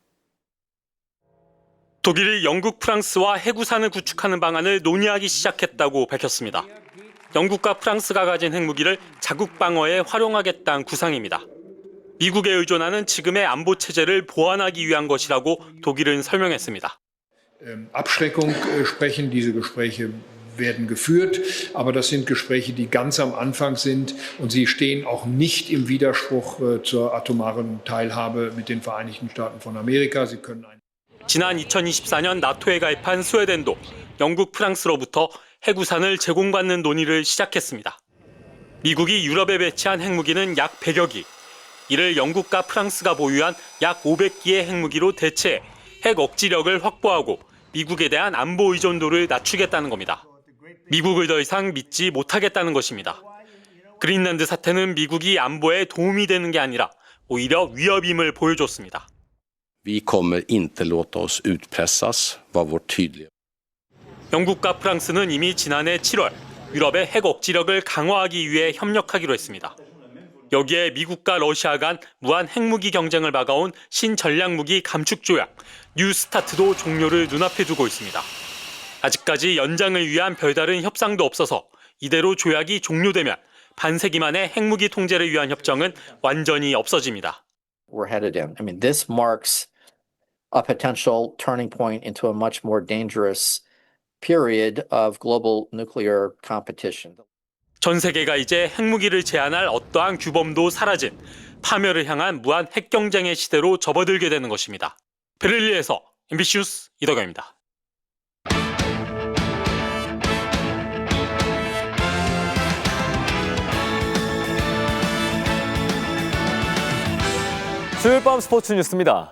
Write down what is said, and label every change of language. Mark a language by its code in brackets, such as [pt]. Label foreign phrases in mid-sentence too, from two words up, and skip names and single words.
[ko] 독일이 영국, 프랑스와 해구산을 구축하는 방안을 논의하기 시작했다고 밝혔습니다. 영국과 프랑스가 가진 핵무기를 자국 방어에 활용하겠다는 구상입니다. 미국에 의존하는 지금의 안보 체제를 보완하기 위한 것이라고 독일은 설명했습니다. [de] Abschreckung sprechen diese Gespräche werden geführt, aber das sind Gespräche, die ganz am Anfang sind und sie stehen auch nicht im Widerspruch zur atomaren Teilhabe mit den Vereinigten Staaten von Amerika. Sie können [ko] 지난 2024년 나토에 가입한 스웨덴도 영국, 프랑스로부터 핵우산을 제공받는 논의를 시작했습니다. 미국이 유럽에 배치한 핵무기는 약 100여 기, 이를 영국과 프랑스가 보유한 약 500기의 핵무기로 대체해 핵 억지력을 확보하고 미국에 대한 안보 의존도를 낮추겠다는 겁니다. 미국을 더 이상 믿지 못하겠다는 것입니다. 그린란드 사태는 미국이 안보에 도움이 되는 게 아니라 오히려 위협임을 보여줬습니다. [sv] Vi kommer inte låta oss utpressas, var vårt tydliga. [ko] 영국과 프랑스는 이미 지난해 7월 유럽의 핵 억지력을 강화하기 위해 협력하기로 했습니다. 여기에 미국과 러시아 간 무한 핵무기 경쟁을 막아온 신전략무기 감축 조약 뉴 스타트도 종료를 눈앞에 두고 있습니다. 아직까지 연장을 위한 별다른 협상도 없어서 이대로 조약이 종료되면 반세기 만의 핵무기 통제를 위한 협정은 완전히 없어집니다. [en] We're headed in. I mean, this marks a potential turning point into a much more dangerous period of global nuclear competition. [ko] 전 세계가 이제 핵무기를 제한할 어떠한 규범도 사라진 파멸을 향한 무한 핵 경쟁의 시대로 접어들게 되는 것입니다. 베를린에서 MBC 뉴스 이덕영입니다. 수요일 밤 스포츠 뉴스입니다.